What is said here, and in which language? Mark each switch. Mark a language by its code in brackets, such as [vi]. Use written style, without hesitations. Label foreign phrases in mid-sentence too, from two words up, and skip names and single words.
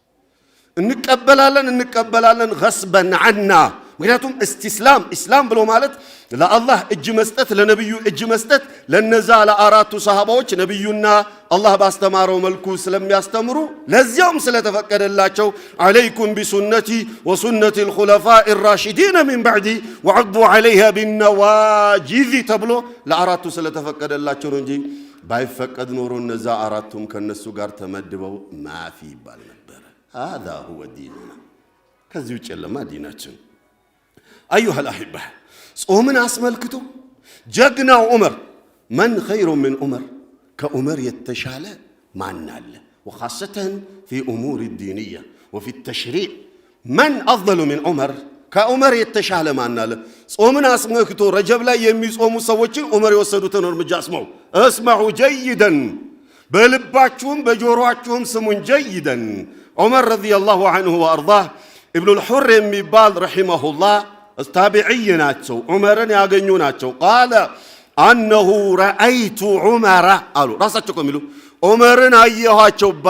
[am] እንቀበላለን [ar] غصبا عنا። [am] ምክንያቱም ኢስላም ብሎ ማለት ለአላህ እጅ መስጠት፣ ለነብዩ እጅ መስጠት፣ ለነዛ ለአራቱ ሰሃባዎች ነብዩና አላህ ባስተማረው መልኩ ስለሚያስተምሩ ለዚያም ስለተፈቀደላቸው [ar] عليكم بسنتي وسنة الخلفاء الراشدين من بعدي وعضوا عليها بالنواجذ [am] ተብሎ ለአራቱ ስለተፈቀደላቸው ነው እንጂ ባይፈቀድ ኖሮ እነዛ አራቱም ከነሱ ጋር ተመድበው ማፊ ይባል ነበር። [ar] هذا هو ديننا [am] ከዚህ ውጭ ለማ ዲናችን [ar] أيها الأحبة [am] ጾምን አስመልክቶ ጀግናው ዑመር [ar] من خير من عمر كعمر [am] የተሻለ ማን አለ? [ar] وخاصة في أمور الدينية وفي التشريع من أفضل من عمر كعمر [am] የተሻለ ማን አለ? ጾምን አስመልክቶ ረጀብ ላይ የሚጾሙ ሰዎችን ዑመር የወሰዱትን እርምጃ [ar] اسمعوا جيدا [am] በልባችሁም በጆሮአችሁም ስሙን جيدا ዑመር [ar] رضي الله عنه [am] ወአርዳህ ኢብኑ አልሑር የሚባል ረሂመሁላህ ታቢዒይ ናቸው። ዑመርን ያገኙ ናቸው። [ar] قال أنه رأيت عمر [am] አሉ። ራሳቸው ከሚሉ ዑመርን አየኋቸው